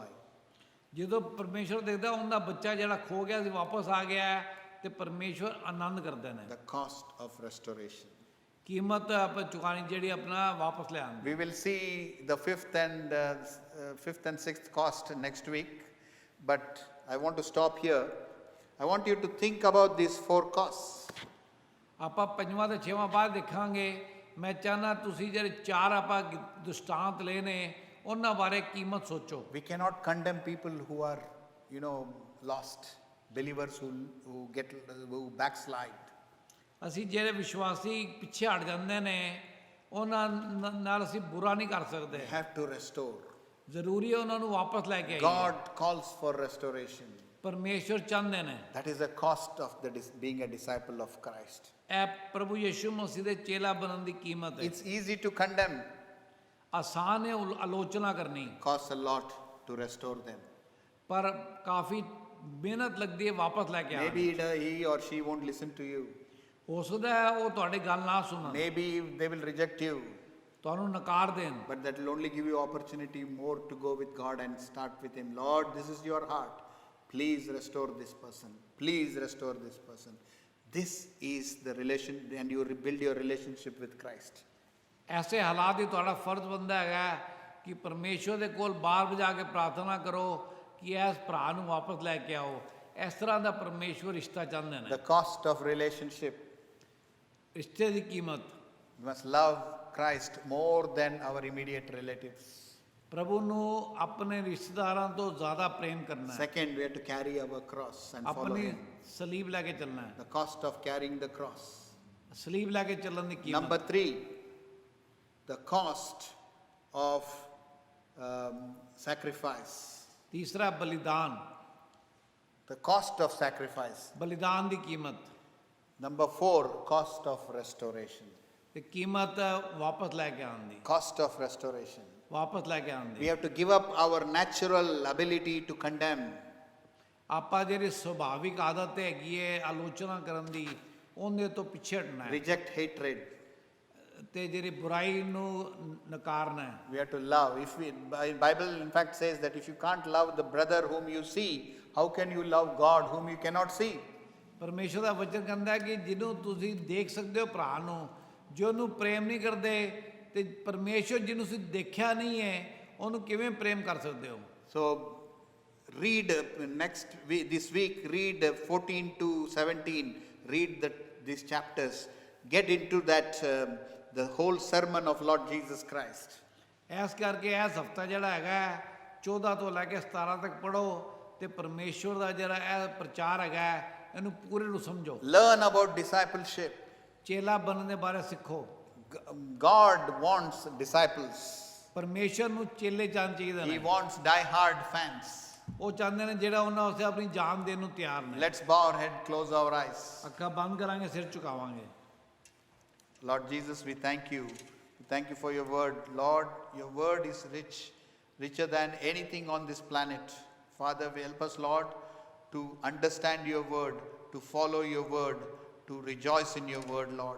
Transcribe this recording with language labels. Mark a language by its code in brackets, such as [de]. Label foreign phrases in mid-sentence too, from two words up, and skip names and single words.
[pa] ਜਦੋਂ ਪਰਮੇਸ਼ਵਰ ਦੇਖਦਾ ਉਹਦਾ ਬੱਚਾ ਜਿਹੜਾ ਖੋ ਗਿਆ ਸੀ ਵਾਪਸ ਆ ਗਿਆ ਹੈ, ਤੇ ਪਰਮੇਸ਼ਵਰ ਆਨੰਦ ਕਰਦੇ ਨੇ। [en] The cost of restoration. [pa] ਕੀਮਤ ਆਪਾਂ ਚੁਕਾਣੀ ਜਿਹੜੀ ਆਪਣਾ ਵਾਪਸ ਲੈ ਆਉਂਦੀ। [en] We will see the fifth and sixth cost next week, but I want to stop here. I want you to think about these four costs. [pa] ਆਪਾਂ ਪੰਜਵਾਂ ਤੇ ਛੇਵਾਂ ਬਾਅਦ ਦੇਖਾਂਗੇ। ਮੈਂ ਚਾਹਨਾ ਤੁਸੀਂ ਜਿਹੜੇ ਚਾਰ ਆਪਾਂ ਦ੍ਰਿਸ਼ਟਾਂਤ ਲਏ ਨੇ ਉਹਨਾਂ ਬਾਰੇ ਕੀਮਤ ਸੋਚੋ। [en] We cannot condemn people who are, lost, believers who backslide. [pa] ਅਸੀਂ ਜਿਹੜੇ ਵਿਸ਼ਵਾਸੀ ਪਿੱਛੇ ਹਟ ਜਾਂਦੇ ਨੇ ਉਹਨਾਂ ਨਾਲ ਅਸੀਂ ਬੁਰਾ ਨਹੀਂ ਕਰ ਸਕਦੇ। [en] We have to restore. [pa] ਜ਼ਰੂਰੀ ਹੈ ਉਹਨਾਂ ਨੂੰ ਵਾਪਸ ਲੈ ਕੇ ਆਈਏ। [en] God calls for restoration. [pa] ਪਰਮੇਸ਼ਵਰ ਚਾਹੁੰਦੇ ਨੇ। [en] That is the cost of being a disciple of Christ. [pa] ਇਹ ਪ੍ਰਭੂ ਯਿਸੂ ਮਸੀਹ ਦੇ ਚੇਲਾ ਬਣਨ ਦੀ ਕੀਮਤ ਹੈ। [en] It's easy to condemn, [pa] ਆਸਾਨ ਹੈ ਆਲੋਚਨਾ ਕਰਨੀ, [en] costs a lot to restore them. [pa] ਪਰ ਕਾਫੀ ਮਿਹਨਤ ਲੱਗਦੀ ਹੈ ਵਾਪਸ ਲੈ ਕੇ ਆਉਣ। [en] Maybe he or she won't listen to you. [pa] ਹੋ ਸਕਦਾ ਹੈ ਉਹ ਤੁਹਾਡੀ ਗੱਲ ਨਾ ਸੁਣਨ, [en] Maybe they will reject you. [pa] ਤੁਹਾਨੂੰ ਨਕਾਰ ਦੇਣ, [en] But that will only give you opportunity more to go with God and start with Him. Lord, this is your heart. Please restore this person. Please restore this person. This is the relation, and you rebuild your relationship with Christ. [pa] ਐਸੇ ਹਾਲਾਤ ਹੀ ਤੁਹਾਡਾ ਫਰਜ਼ ਬਣਦਾ ਹੈਗਾ ਕਿ ਪਰਮੇਸ਼ਵਰ ਦੇ ਕੋਲ ਬਾਹਰ ਵਜਾ ਕੇ ਪ੍ਰਾਰਥਨਾ ਕਰੋ ਕਿ ਇਸ ਭਰਾ ਨੂੰ ਵਾਪਸ ਲੈ ਕੇ ਆਓ। ਇਸ ਤਰ੍ਹਾਂ ਦਾ ਪਰਮੇਸ਼ਵਰ ਰਿਸ਼ਤਾ ਚਾਹੁੰਦੇ ਨੇ। [en] The cost of relationship. [pa] ਰਿਸ਼ਤੇ ਦੀ ਕੀਮਤ। [en] We must love Christ more than our immediate relatives. [pa] ਪ੍ਰਭੂ ਨੂੰ ਆਪਣੇ ਰਿਸ਼ਤੇਦਾਰਾਂ ਤੋਂ ਜ਼ਿਆਦਾ ਪ੍ਰੇਮ ਕਰਨਾ ਹੈ। [en] Second, we have to carry our cross and follow [pa] ਆਪਣੀ [en] Him. [pa] ਸਲੀਬ ਲੈ ਕੇ ਚੱਲਣਾ ਹੈ। [en] The cost of carrying the cross. [pa] ਸਲੀਬ ਲੈ ਕੇ ਚੱਲਣ ਦੀ ਕੀਮਤ। [en] Number 3, the cost of sacrifice. [pa] ਤੀਸਰਾ ਬਲੀਦਾਨ। [en] The cost of sacrifice. [pa] ਬਲੀਦਾਨ ਦੀ ਕੀਮਤ। [en] Number 4, cost of restoration. [pa] ਤੇ ਕੀਮਤ ਵਾਪਸ ਲੈ ਕੇ ਆਉਣ ਦੀ। [en] Cost of restoration. [pa] ਵਾਪਸ ਲੈ ਕੇ ਆਉਣ [en] We [pa] ਦੀ। [en] have to give up our natural ability to condemn. [pa] ਆਪਾਂ ਜਿਹੜੀ ਸੁਭਾਵਿਕ ਆਦਤ ਹੈਗੀ ਹੈ ਆਲੋਚਨਾ ਕਰਨ ਦੀ ਉਹਦੇ ਤੋਂ ਪਿੱਛੇ ਹਟਣਾ ਹੈ [en] reject hatred. [pa] ਤੇ ਜਿਹੜੀ ਬੁਰਾਈ ਨੂੰ ਨਕਾਰਨਾ ਹੈ [en] We have to love. If we, Bible in fact says that if you can't love the brother whom you see, how can you love God whom you cannot see? [pa] ਪਰਮੇਸ਼ਰ ਦਾ ਵਚਨ ਕਹਿੰਦਾ ਹੈ ਕਿ ਜਿਹਨੂੰ ਤੁਸੀਂ ਦੇਖ ਸਕਦੇ ਹੋ ਭਰਾ ਨੂੰ ਜੇ ਉਹਨੂੰ ਪ੍ਰੇਮ ਨਹੀਂ ਕਰਦੇ ਤੇ ਪਰਮੇਸ਼ਰ ਜਿਹਨੂੰ ਤੁਸੀਂ ਦੇਖਿਆ ਨਹੀਂ ਹੈ ਉਹਨੂੰ ਕਿਵੇਂ ਪ੍ਰੇਮ ਕਰ ਸਕਦੇ ਹੋ [en] So read next week, this week, read 14 to 17. Read these chapters. Get into that, the whole sermon of Lord Jesus Christ. [pa] ਇਸ ਕਰਕੇ ਇਸ ਹਫਤਾ ਜਿਹੜਾ ਹੈਗਾ 14 ਤੋਂ ਲੈ ਕੇ 17 ਤੱਕ ਪੜੋ ਤੇ ਪਰਮੇਸ਼ਰ ਦਾ ਜਿਹੜਾ ਇਹ ਪ੍ਰਚਾਰ ਹੈਗਾ ਇਹਨੂੰ ਪੂਰੇ ਨੂੰ ਸਮਝੋ [en] Learn about discipleship. [pa] ਚੇਲਾ ਬਣਨ ਦੇ ਬਾਰੇ ਸਿੱਖੋ [en] God wants disciples. [pa] ਪਰਮੇਸ਼ਰ ਨੂੰ ਚੇਲੇ ਜਾਣ ਚਾਹੀਦੇ [en] He [pa] ਨੇ [en] wants die-hard fans. [pa] ਉਹ ਚਾਹੁੰਦੇ ਨੇ ਜਿਹੜਾ ਉਹਨਾਂ ਵਾਸਤੇ ਆਪਣੀ ਜਾਨ ਦੇਣ ਨੂੰ ਤਿਆਰ ਨੇ [en] Let's bow our head, close our eyes. [pa] ਅੱਖਾਂ ਬੰਦ ਕਰਾਂਗੇ ਸਿਰ ਝੁਕਾਵਾਂਗੇ [en] Lord Jesus, we thank you. We thank you for your word. Lord, your word is rich, richer than anything on this planet. Father, help us, Lord, to understand your word, to follow your word, to rejoice in your word, Lord.